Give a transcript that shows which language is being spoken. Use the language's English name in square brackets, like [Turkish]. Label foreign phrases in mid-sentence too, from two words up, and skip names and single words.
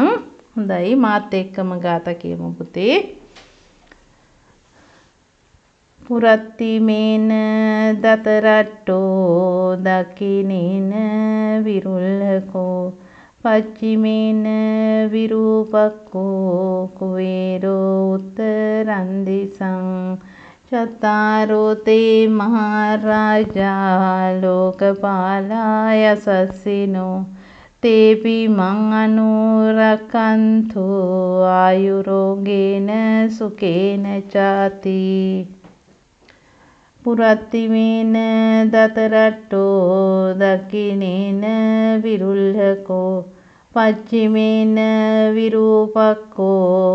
[Sinhala] හොඳයි මාත් එක්කම ගාථා කියමු පුතේ. [Pali] පුරත්තිමේන දතරට්ටෝ දකිනේන විරුල්ලකෝ පච්චිමේන විරූපක්කෝ කුවේරෝ උත්තරන්දිසං චත්තාරෝ තේ මහරජා ලෝකපාලා යසස්සිනෝ තේපි මං අනුරක්ඛන්තු ආයුරෝගේන සුකේන චාති පුරත්තිමේන දතරට්ටෝ දකිනේන විරුල්ලකෝ පච්චිමේන විරූපක්කෝ